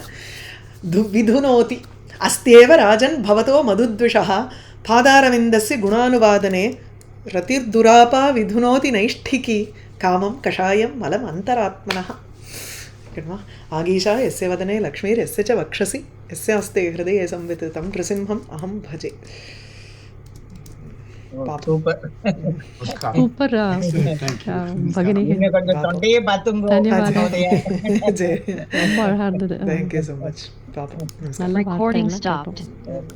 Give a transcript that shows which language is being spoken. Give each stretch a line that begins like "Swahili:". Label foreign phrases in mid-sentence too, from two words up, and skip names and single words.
Sanskrit: विधुनोति अस्त्येव राजन् भवतो मधुद्विषा पादारविन्दस्य गुणानुवादने रतिर्दुरापा विधुनोति नैष्ठिकी कामं कषायं मलम् अन्तरात्मनः. आगीशा यस्य वदने लक्ष्मीर् यस्य च वक्षसि यस्यास्ते हृदये संविततं नृसिंहम् अहं भजे.
Tamil: சூப்பர் சூப்பர் பகினி. கொஞ்சம் தொண்டையே பார்த்துங்க. ரொம்ப அழகா இருந்தது.
English: Thank you so much.
Tamil: பாப்போம். நல்ல வார்த்தை.